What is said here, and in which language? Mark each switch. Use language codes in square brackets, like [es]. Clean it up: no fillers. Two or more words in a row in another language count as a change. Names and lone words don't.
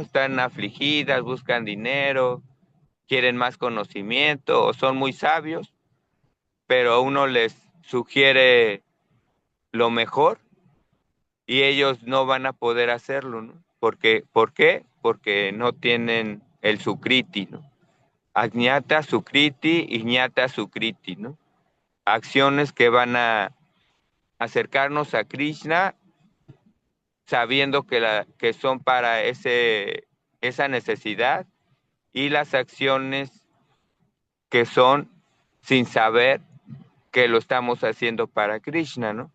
[es] Están afligidas, buscan dinero, quieren más conocimiento o son muy sabios, pero uno les sugiere lo mejor y ellos no van a poder hacerlo, ¿no? ¿Por qué? Porque no tienen el sukriti, ¿no? [sa] अज्ञात सुकृति, ज्ञात सुकृति, [es] ¿no? Acciones que van a acercarnos a Krishna sabiendo que son para esa necesidad y las acciones que son sin saber que lo estamos haciendo para Krishna, ¿no?